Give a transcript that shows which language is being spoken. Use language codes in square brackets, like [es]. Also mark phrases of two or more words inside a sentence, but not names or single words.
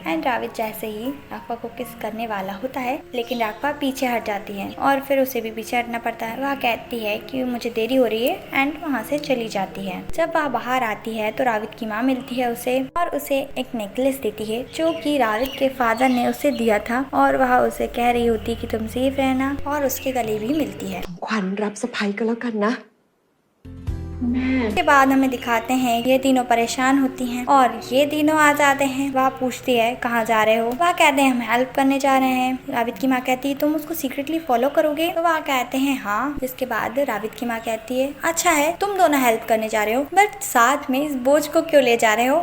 [hi] एंड रावित जैसे ही राघवा को किस करने वाला होता है, लेकिन राघवा पीछे हट जाती है और फिर उसे भी पीछे हटना पड़ता है। वह कहती है कि मुझे देरी हो रही है एंड वहाँ से चली जाती है। जब वह बाहर आती है तो रावित की माँ मिलती है उसे और उसे एक नेकलेस देती है जो कि रावित के फादर ने उसे दिया था, और वह उसे कह रही होती कि तुम सेफ रहना, और उसके गले भी मिलती है। [th] ขวัญรับสะใภ้ก็แล้วกันนะ [hi] के बाद हमें दिखाते हैं ये तीनों परेशान होती हैं और ये तीनों आ जाते हैं। वह पूछती है कहाँ जा रहे हो। वह कहते हैं हम हेल्प करने जा रहे हैं। रावित की माँ कहती है तुम उसको [en] secretly follow [hi] करोगे। तो वह कहते हैं हाँ। जिसके बाद रावित की माँ कहती है अच्छा है, तुम दोनों हेल्प करने जा रहे हो, बट साथ में इस बोझ को क्यों ले जा रहे हो।